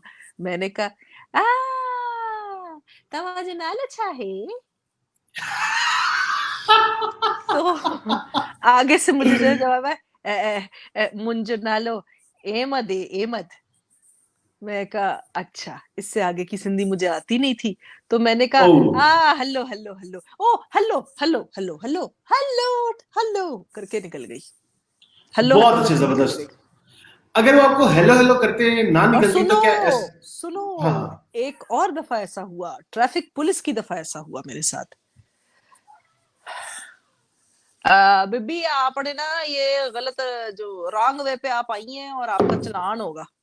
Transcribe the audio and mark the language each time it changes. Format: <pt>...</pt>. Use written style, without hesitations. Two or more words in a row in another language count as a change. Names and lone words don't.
<hi>मैंने कहा</hi> <sd>तवाजे नाल</sd> <hi>अच्छा है। तो आगे से मुझे जो है जवाब है,</hi> <sd>मुंजो नालो एमद</sd> <hi>है, एमद। मैं कहा अच्छा, इससे आगे की सिंधी मुझे आती नहीं थी, तो मैंने कहा ओह,</hi> <en>hello hello hello, o hello hello hello hello hello hello</en> <hi>करके निकल गई,</hi> <en>हल्लो</en> <hi>बहुत हल्लो अच्छे, करके निकल गई। जबरदस्त। अगर वो आपको</hi> <en>hello hello</en> <hi>करते ना और निकलती सुनो, तो क्या सुनो, हाँ हाँ। एक और दफा ऐसा हुआ,</hi> <en>traffic police</en> <hi>की दफा ऐसा हुआ मेरे साथ। बीबी आपने ना ये गलत, जो</hi> <en>wrong way</en> <hi>पे आप आई हैं और आपका चलान होगा।</hi>